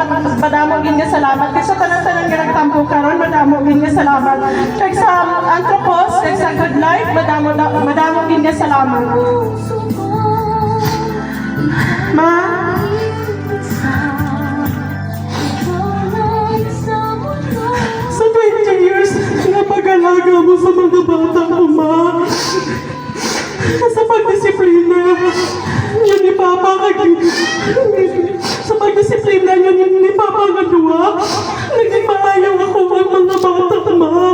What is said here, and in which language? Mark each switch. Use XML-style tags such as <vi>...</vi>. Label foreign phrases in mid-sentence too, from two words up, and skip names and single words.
<hil>Madamong din nga salamat. Kaya sa tanan-tanan nga nagtampo karon, madamong din nga salamat. Kaya sa Anthropos, kaya sa Good Life, madamong din nga salamat.</hil> <tl>Ma, sa 20 years na pag-alaga mo sa mga bata ko, Ma. Sa pagdisiplina, yun ni Papa sa pagdisiplina yun ni Papa nga duwa, naging maayaw ako ang mga bata ko, Ma.</tl>